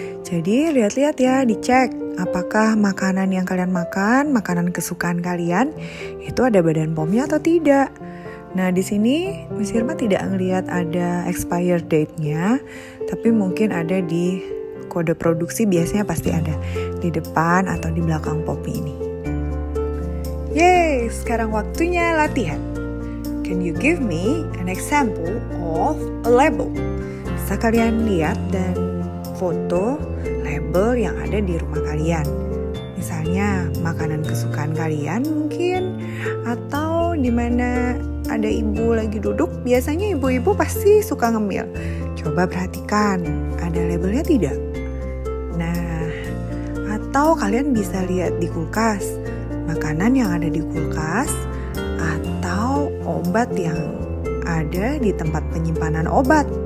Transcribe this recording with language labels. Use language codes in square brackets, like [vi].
[id] Jadi lihat-lihat ya, dicek apakah makanan yang kalian makan, makanan kesukaan kalian, itu ada Badan POM-nya atau tidak. Nah, di sini Miss Irma tidak ngelihat ada expired date-nya, tapi mungkin ada di kode produksi, biasanya pasti ada di depan atau di belakang popi ini. Yeay, sekarang waktunya latihan. [en] Can you give me an example of a label? [id] Bisa kalian lihat dan foto label yang ada di rumah kalian. Misalnya makanan kesukaan kalian mungkin, atau di mana ada ibu lagi duduk, biasanya ibu-ibu pasti suka ngemil. Coba perhatikan, ada labelnya tidak? Nah, atau kalian bisa lihat di kulkas, makanan yang ada di kulkas, atau obat yang ada di tempat penyimpanan obat.